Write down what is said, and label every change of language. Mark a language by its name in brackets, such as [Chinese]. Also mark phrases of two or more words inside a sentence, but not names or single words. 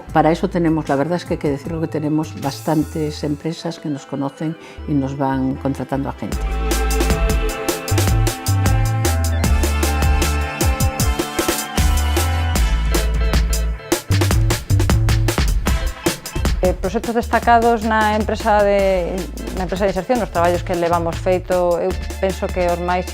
[Spanish] Para eso tenemos, la verdad es que hay que decirlo, que tenemos bastantes empresas que nos conocen y nos van contratando a gente. [Galician] Proxectos destacados na empresa de inserción, nos traballos que levamos feito, eu penso que os máis